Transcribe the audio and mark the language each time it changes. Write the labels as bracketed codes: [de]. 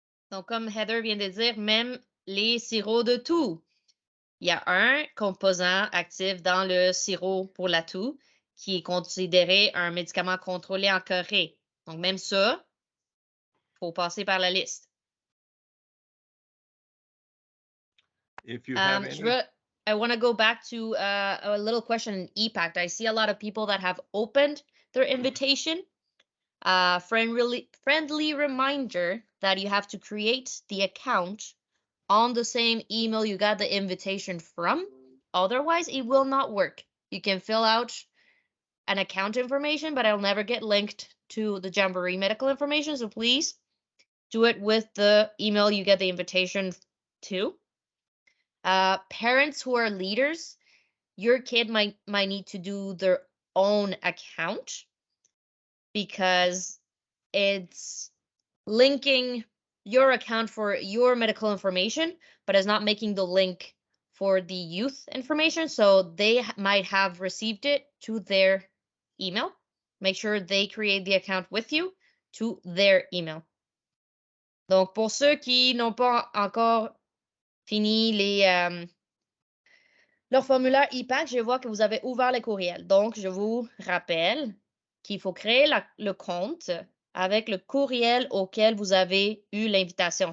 [fr] Donc, comme Heather vient de dire, même les sirops de toux. Il y a un composant actif dans le sirop pour la toux qui est considéré un médicament contrôlé en Corée. Donc, même ça, il faut passer par la liste. [en] If you have any, I want to go back to a little question in ePact. I see a lot of people that have opened their invitation. Friendly reminder that you have to create the account on the same email you got the invitation from. Otherwise, it will not work. You can fill out an account information, but it'll never get linked to the Jamboree medical information. So please do it with the email you get the invitation to. Parents who are leaders, your kid might need to do their own account because it's linking your account for your medical information, but it's not making the link for the youth information. So they might have received it to their email. Make sure they create the account with you to their email. [fr] Donc, pour ceux qui n'ont pas encore fini leur formulaire ePact, je vois que vous avez ouvert les courriels. Donc, je vous rappelle qu'il faut créer le compte avec le courriel auquel vous avez eu l'invitation.